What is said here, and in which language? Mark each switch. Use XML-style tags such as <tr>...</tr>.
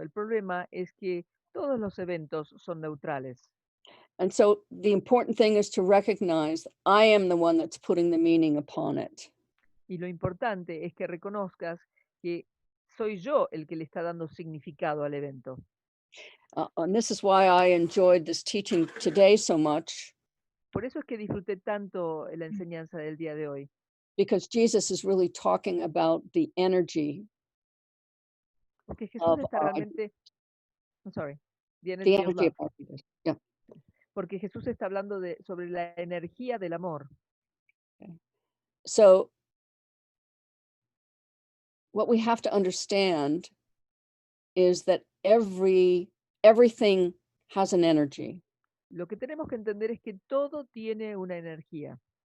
<es>El problema es que todos los eventos son neutrales.</es> <en>And so the important thing is to recognize I am the one that's putting the meaning upon it.</en> <es>Y lo importante es que reconozcas que soy yo el que le está dando significado al evento.</es> <en>And this is why I enjoyed this teaching today so much.</en> <es>Por eso es que disfruté tanto la enseñanza del día de hoy.</es> <en>Because Jesus is really talking about the energy.</en> <es>Porque Jesús está realmente,</es> <en>I'm sorry, the energy, The of energy love. of happiness. Yeah.</en> <es>Porque Jesús está hablando sobre la energía del amor.</es> <en>Okay. So what we have to understand is that everything has an energy.</en> <es>Lo que tenemos que entender es que todo tiene una energía.</es>